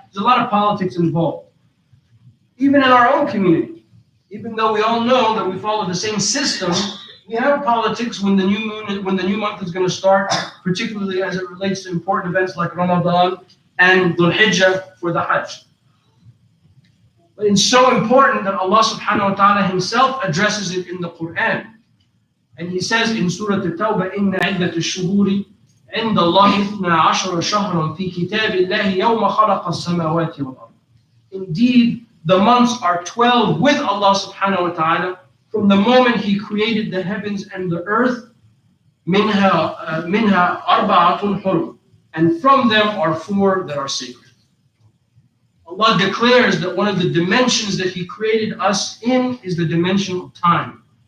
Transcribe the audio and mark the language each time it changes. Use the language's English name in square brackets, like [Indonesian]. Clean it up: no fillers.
[English] There's a lot of politics involved. Even in our own community, even though we all know that we follow the same system, we have politics when the new month is going to start, particularly as it relates to important events like Ramadan and Dhul Hijjah for the Hajj. But it's so important that Allah subhanahu wa ta'ala himself addresses it in the Quran. And he says in Surah At-Tawbah, [Arabic] إِنَّ عِدَّةَ الشُّهُورِ عِنْدَ اللَّهِ 12 شَهْرًا فِي كِتَابِ اللَّهِ يَوْمَ خَلَقَ السَّمَاوَاتِ وَالْأَرْضِ. [English] Indeed, the months are 12 with Allah subhanahu wa ta'ala from the moment He created the heavens and the earth. [Arabic] مِنْهَا أَرْبَعَةٌ حُرُمٌ. [English] And from them are 4 that are sacred. Allah declares that one of the dimensions that He created us in is the dimension of time.